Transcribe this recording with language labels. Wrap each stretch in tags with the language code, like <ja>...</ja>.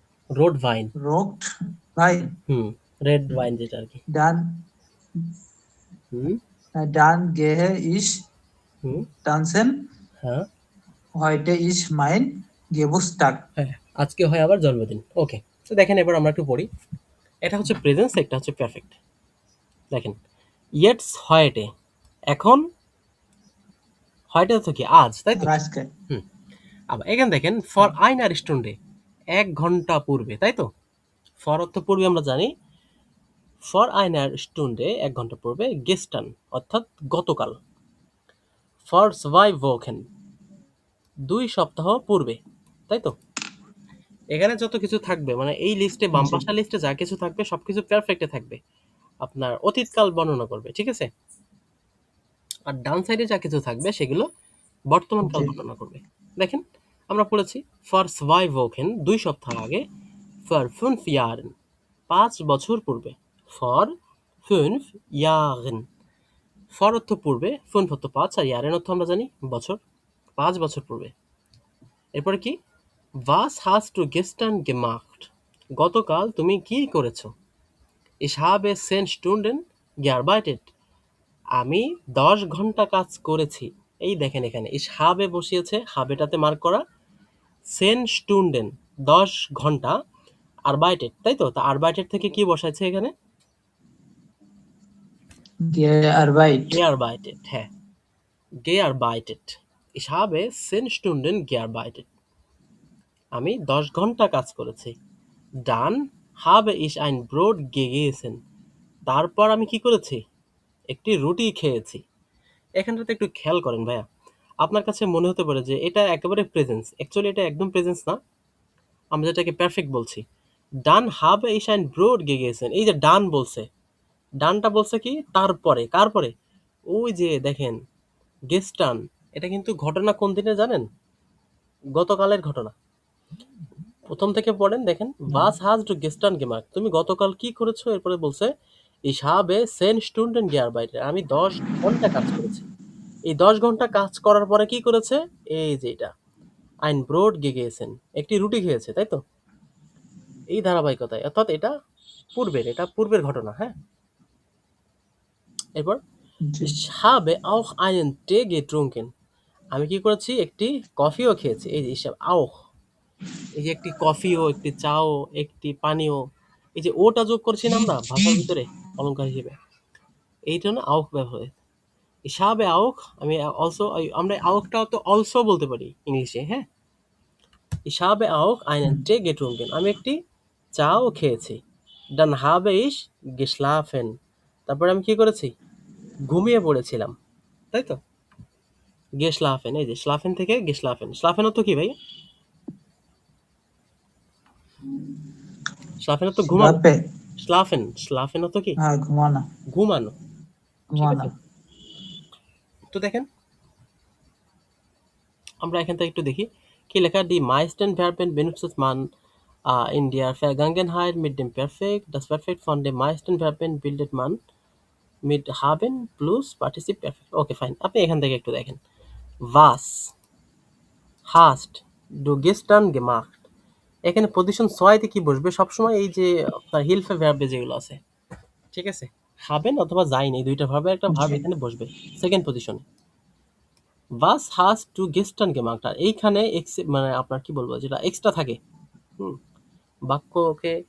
<de>রোড ভাইন। rot Wein,</de> <bn>হুম, red wine যেটা আর কি।</bn> <de>dann হুম dann gehe ich হুম tanzen,</de> <bn>হ্যাঁ</bn> <de>heute ist mein Geburtstag.</de> <bn>হ্যাঁ, আজকে হয় আবার জন্মদিন। ওকে, তো দেখেন এবার আমরা একটু পড়ি। এটা হচ্ছে প্রেজেন্স, একটা হচ্ছে পারফেক্ট। দেখেন, ইয়েটস হয়েটে, এখন, হয়টা তো কি আজ, তাই তো? আজকে হুম। আবার এখানে দেখেন, ফর আইনার স্টুন্ডে, 1 ঘন্টা পূর্বে, তাই তো? ফর অর্থ পূর্বে আমরা জানি, ফর আইনার স্টুন্ডে 1 ঘন্টা পূর্বে, গেস্টান অর্থাৎ গতকাল, ফর সবাই ভোকেন 2 সপ্তাহ পূর্বে, তাই তো? এখানে যত কিছু থাকবে, মানে এই লিস্টে, বাম জি পাশা লিস্টে যা কিছু থাকবে সবকিছু পারফেক্টে থাকবে, আপনার অতীতকাল বর্ণনা করবে, ঠিক আছে? আর ডান সাইডে যা কিছু থাকবে সেগুলো বর্তমান কাল জি বর্ণনা করবে। দেখেন, আমরা পড়েছি ফর সবাই ভোকেন 2 সপ্তাহ আগে, ফর 5 ইয়ারেন 5 বছর পূর্বে, ফর 5 ইয়ারেন, ফর অর্থ পূর্বে, 5 অর্থ 5, আর ইয়ারেন অর্থ আমরা জানি বছর, 5 বছর পূর্বে। এরপরে কি,</bn> <de>Was hast du gestern gemacht?</de> <bn>গতকাল তুমি কি করেছো?</bn> <de>Ich habe 10 Stunden gearbeitet.</de> <bn>আমি 10 ঘন্টা কাজ করেছি। এই দেখেন এখানে</bn> <de>ich habe</de> <bn>বসিয়েছে, হাবেটাতে মার্ক করা,</bn> <de>10 Stunden</de> <bn>10 ঘন্টা, arbeitet, তাই তো? তা arbeitet থেকে কি বসাইছে এখানে?</bn> <de>Gearbeit, gearbeitet,</de> <bn>হ্যাঁ,</bn> <de>gearbeitet. Ich habe 10 Stunden gearbeitet.</de> <bn>আমি 10 ঘন্টা কাজ করেছি।</bn> <de>Dann habe ich ein Brot gegessen.</de> <bn>তারপর আমি কি করেছি? একটি রুটি খেয়েছি। এখানটাতে একটু খেয়াল করেন ভাইয়া। আপনার কাছে মনে হতে পারে যে এটা একেবারে প্রেজেন্স। অ্যাকচুয়ালি এটা একদম প্রেজেন্স না। আমরা যেটাকে পারফেক্ট বলছি।</bn> <de>Dann habe ich ein Brot gegessen.</de> <bn>এই যে ডান বলছে। ডানটা বলছে কি? তারপরে। কার পরে? ওই যে দেখেন, gestern, এটা কিন্তু ঘটনা কোন দিনে জানেন? গতকালের ঘটনা। প্রথম থেকে পড়েন, দেখেন,</bn> <de>was hast du gestern gemacht?</de> <bn>তুমি গতকাল কি করেছো? এরপরে বলছে</bn> <de>ich habe 10 Stunden gearbeitet.</de> <bn>আমি 10 ঘন্টা কাজ করেছি। এই 10 ঘন্টা কাজ করার পরে কি করেছে? এই যে এটা,</bn> <de>ein Brot gegessen,</de> <bn>একটি রুটি খেয়েছে, তাই তো? এই ধারাবাহিকতায়, অর্থাৎ এটা পূর্বের, এটা পূর্বের ঘটনা, হ্যাঁ? এরপর জি</bn> <de>ich habe auch einen Tee getrunken.</de> <bn>আমি কি করেছি? একটি কফিও খেয়েছি। এই যে</bn> <de>ich habe auch,</de> <bn>এই যে একটি কফিও, একটি চাও, একটি পানীয়, এই যে ওটা যোগ করছি না আমরা ভাষার ভিতরে অলংকার হিসেবে, এই জন্য auch ব্যবহার হয়।</bn> <de>Ich habe auch,</de> <bn>আমি অলসো, আমরা আউকটা তো অলসো বলতে পারি ইংলিশে, হ্যাঁ?</bn> <de>Ich habe auch einen Tee getrunken.</de> <bn>আমি একটি চাও খেয়েছি।</bn> <de>Dann habe ich geschlafen.</de> <bn>তারপরে আমি কি করেছি? ঘুমিয়ে পড়েছিলাম, তাই তো? geschlafen, এই যে schlafen থেকে geschlafen, schlafen অর্থ কি ভাই? schlafen অর্থ ঘুমানো। স্লাপে schlafen, schlafen অর্থ কি? হ্যাঁ ঘুমানো ঘুমানো, ঠিক ঘুমানো আছে? তো দেখেন, আমরা এখান থেকে একটু দেখি কি লেখা।</bn> <de>Die meisten Verben benutzt man in der Vergangenheit mit dem Perfekt. Das Perfekt von den meisten Verben bildet man mit haben plus Partizip Perfekt.</de> <bn>Okay fine, আপনি এখান থেকে একটু দেখেন।</bn> <de>Was hast du gestern gemacht?</de> <bn>এখানে position 6 তে কি বসবে সবসময়? এই যে আপনার হিলফে ভার্বে যেগুলো আছে, ঠিক আছে? হাবেন অথবা যাইন, এই দুইটা ভার্বের একটা ভার্ব জি। এখানে বসবে সেকেন্ড পজিশনে।</bn> <de>was has to gestern gemacht,</de> <bn>আর এইখানে মানে আপনার কি বলবো, যেটা এক্সট্রা থাকে, হুম, বাক্যকে</bn>